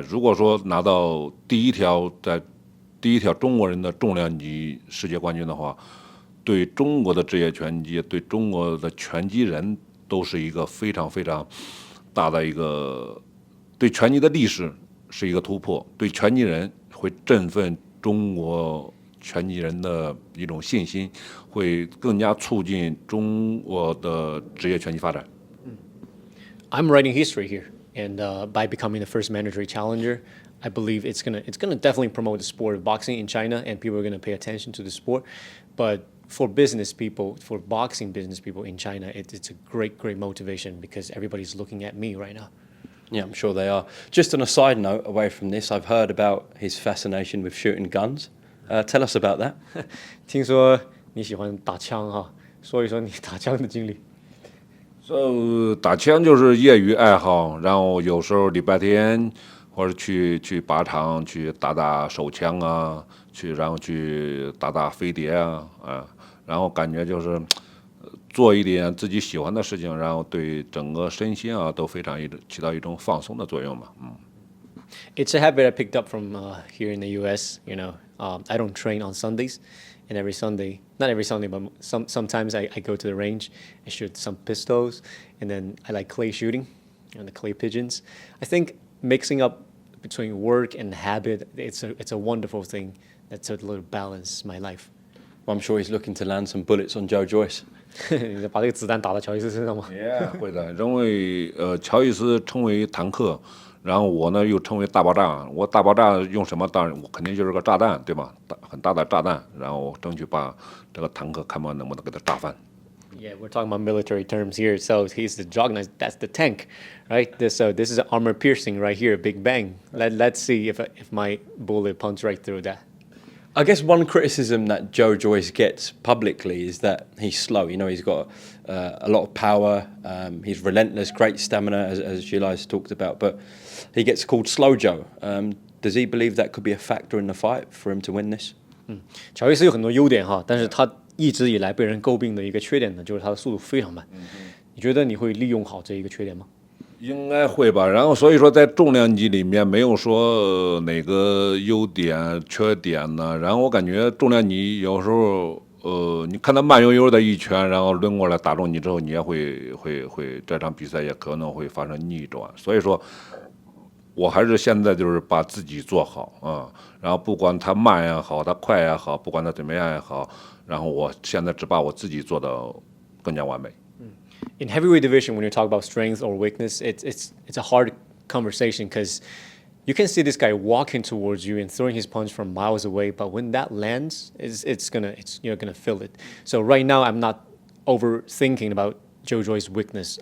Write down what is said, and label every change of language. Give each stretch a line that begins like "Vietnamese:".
Chinese: 如果说拿到第一条中国人的重量级世界冠军的话，对中国的职业拳击，对中国的拳击人都是一个非常非常大的一个，对拳击的历史是一个突破，对拳击人会振奋中国拳击人的一种信心，会更加促进中国的职业拳击发展。
English: I'm writing history here, and by becoming the first mandatory challenger, I believe it's gonna definitely promote the sport of boxing in China, and people are gonna pay attention to the sport. But for business people, for boxing business people in China, it's a great motivation because everybody's looking at me right now. Yeah, I'm sure they are. Just on a side note, away from this, I've heard about his fascination with shooting guns. Tell us about that.
Chinese: 听说你喜欢打枪哈，说一说你打枪的经历。打枪就是业余爱好，然后有时候礼拜天或者去靶场去打手枪啊，然后去打飞碟啊，然后感觉就是做一点自己喜欢的事情，然后对整个身心啊都非常起到一种放松的作用嘛。
English: It's a habit I picked up from here in the U.S. You know, I don't train on Sundays, and every Sunday, not every Sunday, but sometimes I go to the range and shoot some pistols, and then I like clay shooting, and the clay pigeons. I think mixing up between work and habit, it's a wonderful thing that sort of balance my life. I'm sure he's looking to land some bullets on Joe Joyce.
Chinese: 你把这个子弹打到乔伊斯身上吗？会的，因为乔伊斯称为坦克，然后我呢又称为大爆炸。我大爆炸用什么？当然我肯定就是个炸弹，对吧？很大的炸弹，然后争取把这个坦克看看能不能给它炸翻。
English: Yeah, we're talking about military terms here. So he's the juggernaut. That's the tank, right? This is an armor piercing right here, big bang. Let's see if my bullet punch right through that. I guess one criticism that Joe Joyce gets publicly is that he's slow. You know, he's got a lot of power. He's relentless, great stamina, as Zhilei's talked about. But he gets called Slow Joe. Does he believe that could be a factor in the fight for him to win this?
Chinese: 乔伊斯有很多优点哈，但是他一直以来被人诟病的一个缺点呢，就是他的速度非常慢。你觉得你会利用好这一个缺点吗？应该会吧，然后所以说在重量级里面没有说哪个优点缺点呢，然后我感觉重量级有时候你看他慢悠悠的一拳，然后抡过来打中你之后，你也会这场比赛也可能会发生逆转，所以说我还是现在就是把自己做好啊，然后不管他慢也好，他快也好，不管他怎么样也好，然后我现在只把我自己做到更加完美。
English: In heavyweight division, when you talk about strength or weakness, it's a hard conversation because you can see this guy walking towards you and throwing his punch from miles away, but when that lands, you're gonna feel it. So right now, I'm not overthinking about Joe Joyce's weakness.